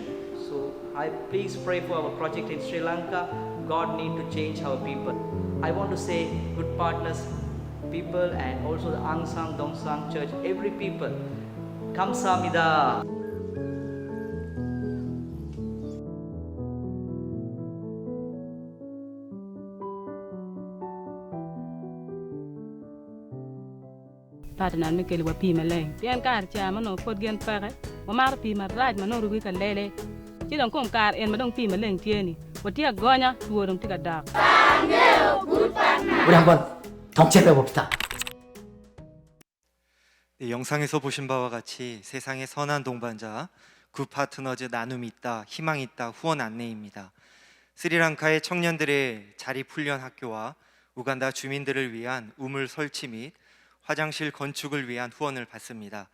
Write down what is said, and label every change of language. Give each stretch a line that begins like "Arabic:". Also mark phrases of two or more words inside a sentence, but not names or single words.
English: So I please pray for our project in Sri Lanka. God need to change our people. I want to say good partners, people, and also the Angsang Dongsang Church, every people.
Korean: 감사합니다.
Acoli: Padanan mi kel wa pi maleng pian kar cha mano pod gen pare wa mar pi ma raj mano rugi ka lele ti don kom kar en madong pi maleng tieni wa ti gonya tuorum ti ka dak.
Korean: 우리 한번 동체해 봅시다. 네, 영상에서 보신 바와 같이 세상의 선한 동반자 굿 파트너즈 나눔이 있다, 희망이 있다 후원 안내입니다. 스리랑카의 청년들의 자립 훈련 학교와 우간다 주민들을 위한 우물 설치 및 화장실 건축을 위한 후원을 받습니다.